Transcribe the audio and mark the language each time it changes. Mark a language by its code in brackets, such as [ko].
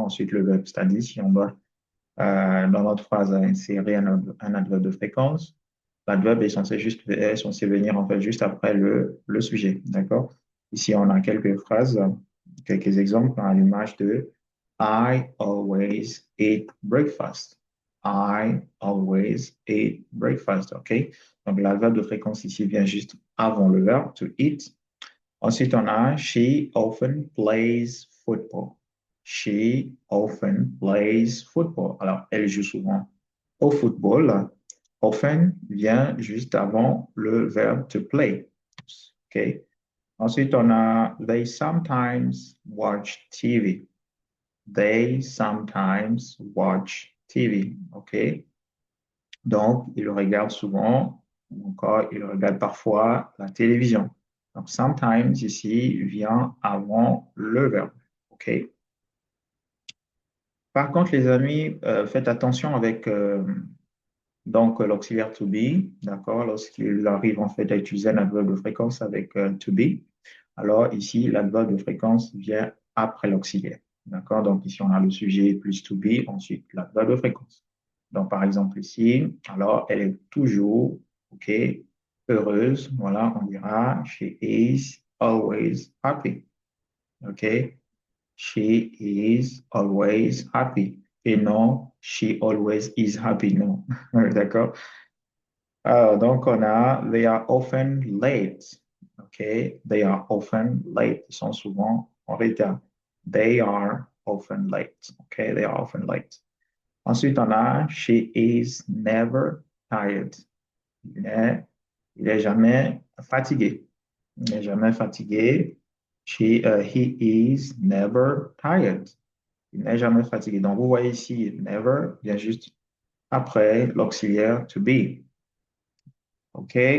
[fr] Ensuite, le verbe, c'est-à-dire si on doit dans notre phrase insérer un adverbe de fréquence, l'adverbe est censé venir en fait juste après le sujet. D'accord? Ici, on a quelques phrases, quelques exemples à l'image de [en] I always eat breakfast. I always eat breakfast. OK? [fr] Donc, l'adverbe de fréquence ici vient juste avant le verbe to eat. Ensuite, on a [en] she often plays football. She often plays football. [fr] Alors, elle joue souvent au football. Often vient juste avant le verbe to play. OK? Ensuite, on a [en] they sometimes watch TV. They sometimes watch TV. OK? [fr] Donc, ils regardent souvent, ou encore ils regardent parfois la télévision. Donc, sometimes ici vient avant le verbe. OK? Par contre, les amis, faites attention avec donc l'auxiliaire to be, d'accord? Lorsqu'il arrive en fait à utiliser un adverbe de fréquence avec to be, alors ici, l'adverbe de fréquence vient après l'auxiliaire. D'accord? Donc ici, on a le sujet plus to be, ensuite l'adverbe de fréquence. Donc par exemple ici, alors elle est toujours, OK, heureuse. Voilà, on dira [en] she is always happy. OK? She is always happy. [fr] Et non, [en] she always is happy. [fr] Non. D'accord? Alors, donc, on a [en] they are often late. OK? They are often late. [fr] Ils sont souvent en retard. [en] They are often late. OK? They are often late. [fr] Ensuite, on a [en] she is never tired. [fr] Il est jamais fatigué. Il n'est jamais fatigué. [en] He is never tired. [fr] Il n'est jamais fatigué. Donc, vous voyez ici, never vient juste après l'auxiliaire to be. OK?